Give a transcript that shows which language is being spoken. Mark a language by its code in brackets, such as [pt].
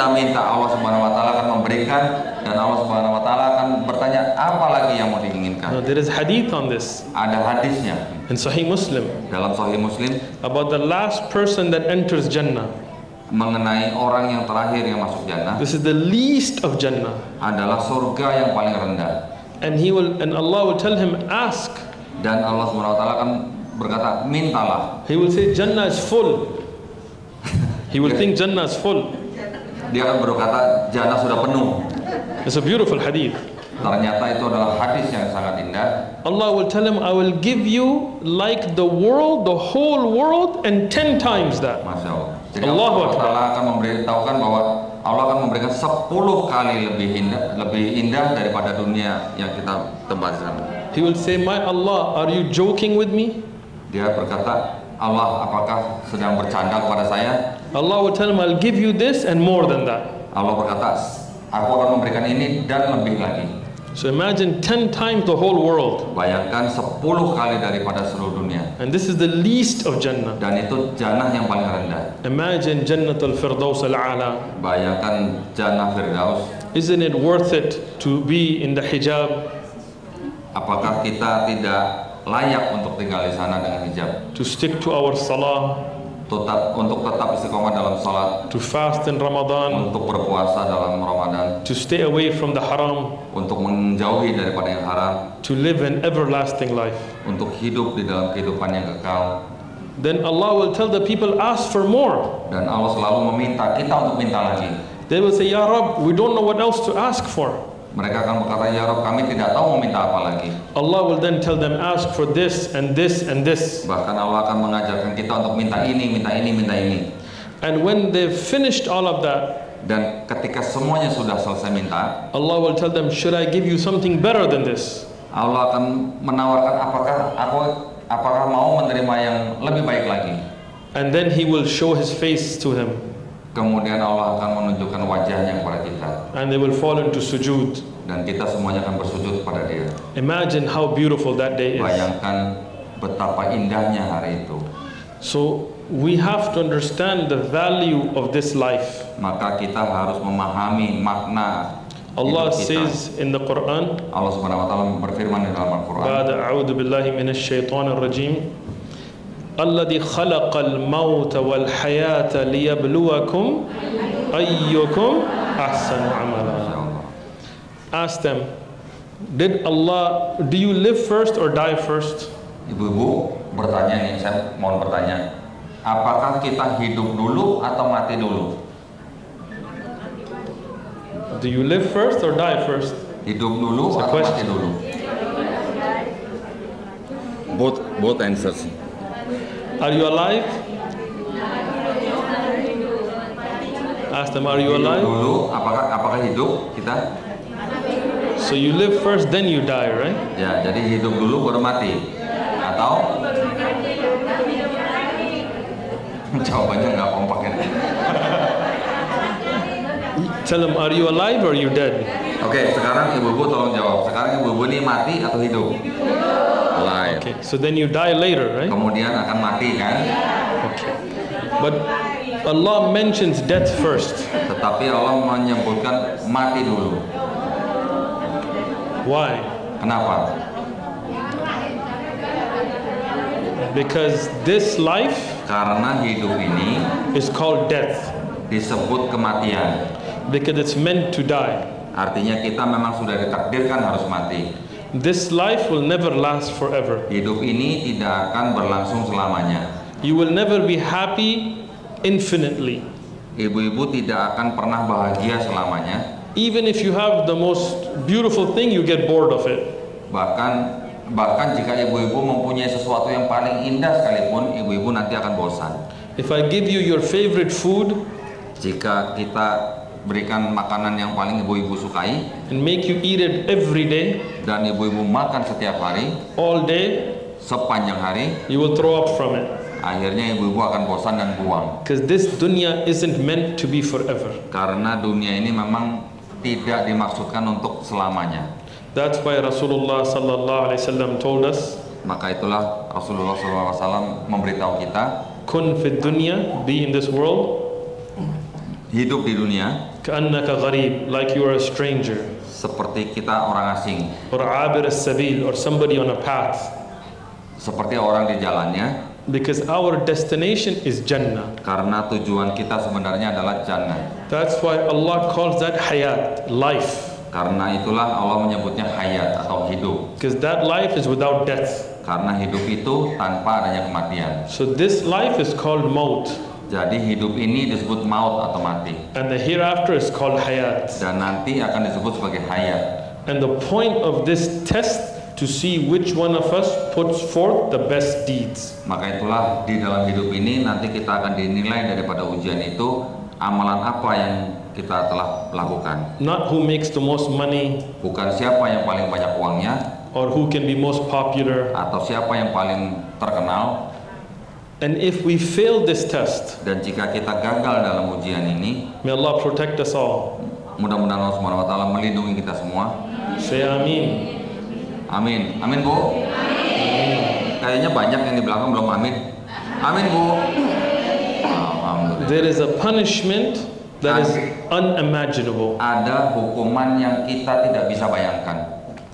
[id] kita minta, Allah Subhanahu wa taala akan memberikan, dan Allah Subhanahu wa taala akan bertanya apa lagi yang mau [en] No, [id] diinginkan. [en] there is hadith on this [id] Ada hadisnya [en] in Sahih Muslim [id] dalam Sahih Muslim [en] about the last person that enters Jannah. [id] mengenai orang yang terakhir yang masuk jannah, [en] This is the least of Jannah. [id] adalah surga yang paling rendah. [en] And Allah will tell him, ask. [id] Dan Allah Subhanahu wa taala akan berkata, mintalah. [en] He will say, Jannah is full. He will think Jannah is full. [id] Dia akan berkata, jannah sudah penuh. [en] It's a beautiful hadith. [id] Ternyata itu adalah hadis yang sangat indah. [en] Allah will tell him, I will give you like the world, the whole world, and 10 times that. [id] Masya Allah. Jadi [ar] Allahu Allah Akbar. [id] Ta'ala akan memberitahukan bahwa Allah akan memberikan 10 kali lebih indah daripada dunia yang kita tempat sana. [en] He will say, my Allah, are you joking with me? [id] Dia berkata, Allah apakah sedang bercanda kepada saya? [en] Allah will tell him, I'll give you this and more than that. [id] Allah berkata, aku akan memberikan ini dan lebih lagi. [en] So imagine 10 times the whole world. [id] Bayangkan 10 kali daripada seluruh dunia. [en] And this is the least of Jannah. [id] Dan itu jannah yang paling rendah. [en] Imagine Jannatul Firdaus al-A'la. [id] Bayangkan jannah Firdaus. [en] Isn't it worth it to be in the hijab? [id] Apakah kita tidak layak untuk tinggal di sana dengan hijab? [en] To stick to our salah? [id] Untuk tetap istiqomah dalam salat, [en] To fast in Ramadan? [id] untuk berpuasa dalam Ramadan, [en] To stay away from the haram? [id] untuk menjauhi daripada yang haram, [en] To live an everlasting life? [id] untuk hidup di dalam kehidupan yang kekal. [en] Then Allah will tell the people, ask for more. [id] Dan Allah selalu meminta kita untuk minta lagi. [en] They will say, Ya Rabb, we don't know what else to ask for. [id] Mereka akan berkata, ya Rabb, kami tidak tahu mau minta apa lagi. [en] Allah will then tell them, ask for this and this and this. [id] Bahkan Allah akan mengajarkan kita untuk minta ini, minta ini, minta ini. [en] And when they've finished all of that, [id] Dan ketika semuanya sudah selesai minta, [en] Allah will tell them, should I give you something better than this? [id] Allah akan menawarkan apakah mau menerima yang lebih baik lagi. [en] And then He will show His face to them. [id] Kemudian Allah akan menunjukkan wajahnya kepada kita, [en] And they will fall into sujood. [id] dan kita semuanya akan bersujud kepada Dia. [en] Imagine how beautiful that day is. [id] Bayangkan betapa indahnya hari itu. [en] So we have to understand the value of this life. [id] maka kita harus memahami makna [en] Allah [id] hidup kita. [en] says in the Quran, [id] Allah Subhanahu wa taala berfirman di dalam Al-Qur'an, [ar] بعد أعوذ بالله من الشيطان الرجيم الذي خلق الموت والحياة ليبلوكم أيكم أحسن عملا. [en] Ask them, do you live first or die first? [id] Ibu-ibu bertanya nih, saya mohon bertanya, apakah kita hidup dulu atau mati dulu? [en] Do you live first or die first? [id] Hidup dulu [en] It's a [id] atau mati [en] question. [id] dulu? [en] Both answers. Are you alive? Ask them, are you [id] Hidup [en] alive? [id] dulu, apakah hidup kita? [en] So you live first, then you die, right? [id] Ya, jadi hidup dulu baru mati. Atau jawabannya nggak kompak ya. [en] Tell them, are you alive or are you dead? [id] Oke, sekarang ibu-ibu tolong jawab. Sekarang ibu-ibu ini mati atau hidup? [en] Alive. Okay, so then you die later, right? [id] Kemudian akan mati kan? [en] Okay. But Allah mentions death first. [id] Tetapi Allah menyebutkan mati dulu. [en] Why? [id] Kenapa? [en] Because this life [id] Karena hidup ini [en] is called death. [id] disebut kematian. [en] Because it's meant to die. [id] Artinya kita memang sudah ditakdirkan harus mati. [en] This life will never last forever. [id] Hidup ini tidak akan berlangsung selamanya. [en] You will never be happy infinitely. [id] Ibu-ibu tidak akan pernah bahagia selamanya. [en] Even if you have the most beautiful thing, you get bored of it. [id] Bahkan jika ibu-ibu mempunyai sesuatu yang paling indah sekalipun, ibu-ibu nanti akan bosan. [en] If I give you your favorite food [id] Jika kita berikan makanan yang paling ibu-ibu sukai [en] and make you eat it every day, [id] dan ibu-ibu makan setiap hari, [en] all day, [id] sepanjang hari, [en] you will throw up from it. [id] akhirnya ibu-ibu akan bosan dan buang. [en] Because this dunya isn't meant to be forever. [id] Karena dunia ini memang tidak dimaksudkan untuk selamanya. [en] That's why Rasulullah sallallahu alaihi wasallam told us, [id] Maka itulah Rasulullah SAW memberitahu kita, [ar] kun fid dunya, [en] be in this world, [id] hidup di dunia [ar] ka'annaka gharib, [en] like you are a stranger, [id] seperti kita orang asing, [en] or [ar] abir as-sabil, [en] or somebody on a path. [id] seperti orang di jalannya, [en] Because our destination is Jannah. [id] karena tujuan kita sebenarnya adalah jannah. [en] That's why Allah calls that hayat, life. [id] Karena itulah Allah menyebutnya hayat atau hidup. [en] Because that life is without death. [id] Karena hidup itu tanpa adanya kematian. [en] So this life is called maut. [id] Jadi hidup ini disebut maut atau mati. [en] And the hereafter is called hayat. [id] Dan nanti akan disebut sebagai hayat. [en] And the point of this test to see which one of us puts forth the best deeds. [id] Maka itulah di dalam hidup ini nanti kita akan dinilai daripada ujian itu, amalan apa yang kita telah lakukan. [en] Not who makes the most money, [id] Bukan siapa yang paling banyak uangnya, [en] or who can be most popular. [id] atau siapa yang paling terkenal. [en] And if we fail this test, [id] Dan jika kita gagal dalam ujian ini, [en] may Allah protect us all. [id] mudah-mudahan Allah Subhanahu wa taala melindungi kita semua. [en] Say Ameen. [id] Amin. Amin, Bu. Kayaknya banyak yang di belakang belum amin. Amin, Bu. Alhamdulillah. [en] There is a punishment that is unimaginable. [id] Ada hukuman yang kita tidak bisa bayangkan.